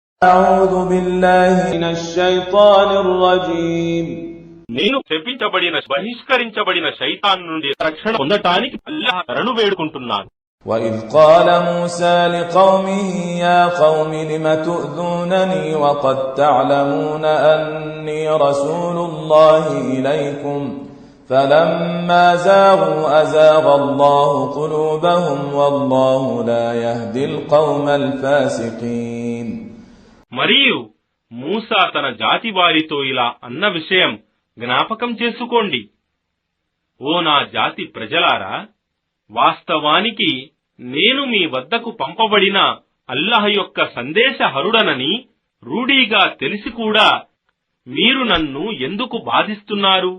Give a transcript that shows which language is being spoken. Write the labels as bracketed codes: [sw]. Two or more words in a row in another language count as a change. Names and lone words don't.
[ar] أعوذ بالله من الشيطان الرجيم [te] నేను శపించబడిన బహిష్కరించబడిన శైతాన్ నుండి రక్షణ పొందటానికి అల్లాహ్ శరణు వేడుకుంటున్నాను. [ar] وإذ قال موسى لقومه يا قوم لم تؤذونني وقد تعلمون أني رسول الله إليكم فلما زاغوا أزاغ الله قلوبهم والله لا يهدي القوم الفاسقين. [te] మరియు మూసా తన జాతి వారితో ఇలా అన్న విషయం జ్ఞాపకం చేసుకోండి. ఓ నా జాతి ప్రజలారా, వాస్తవానికి నేను మీ వద్దకు పంపబడిన అల్లాహ్ యొక్క సందేశహరుడనని రూఢీగా తెలిసి కూడా మీరు నన్ను ఎందుకు బాధిస్తున్నారు?